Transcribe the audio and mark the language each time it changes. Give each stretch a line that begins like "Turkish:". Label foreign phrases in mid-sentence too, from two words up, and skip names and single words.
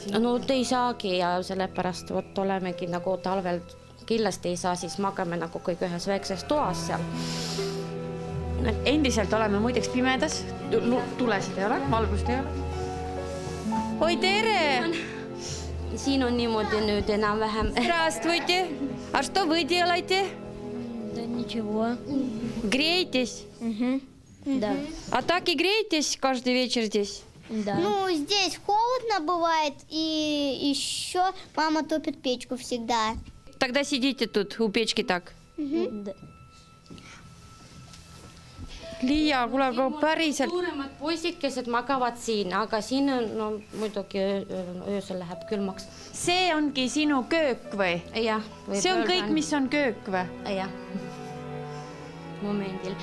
Estonian: No te ei saagi ja sellepärast olemegi nagu talvel kindlasti ei saa, siis magame nagu kõik ühes väikses toas seal. Endiselt oleme muideks pimedas, tulesid ei ole, valgust ei ole. Oi, tere! Siin on niimoodi nüüd enam-vähem.
Russian: Здравствуйте! А что вы делаете? Да ничего. Греетесь? Да. А так и греетесь каждый вечер здесь? Да. Ну, здесь холодно бывает, и еще мама топит печку всегда. Тогда сидите тут у печки так? Да.
Estonian: Liia, kuule, aga päriselt. Suuremad poisikesed magavad siin, aga siin on, no muidugi öösel läheb külmaks. See ongi sinu köök või? Jah. See on kõik, mis on köök või? Jah. Momendil.